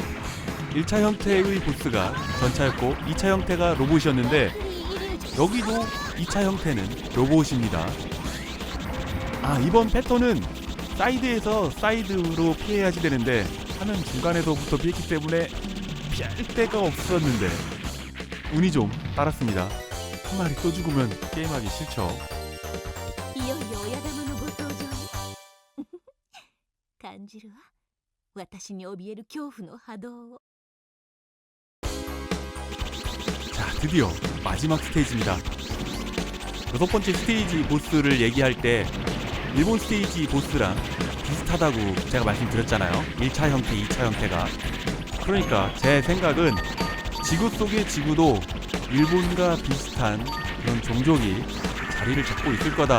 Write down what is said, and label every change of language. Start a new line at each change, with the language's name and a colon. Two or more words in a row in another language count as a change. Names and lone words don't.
Korean: 1차 형태의 보스가 전차였고 2차 형태가 로봇이었는데 여기도 2차 형태는 로봇입니다. 아, 이번 패턴은 사이드에서 사이드로 피해야지 되는데 화면 중간에서부터 피했기 때문에 피할 데가 없었는데 운이 좀 따랐습니다. 한 마리 또 죽으면 게임하기 싫죠.
Japanese: いよいよ親玉のご登場ね。感じるわ。私に怯える恐怖の波動を。
Korean: 자, 드디어 마지막 스테이지입니다. 6번째 스테이지 보스를 얘기할 때 일본 스테이지 보스랑 비슷하다고 제가 말씀드렸잖아요. 1차 형태, 2차 형태가. 그러니까 제 생각은 지구 속의 지구도 일본과 비슷한 그런 종족이 자리를 잡고 있을 거다.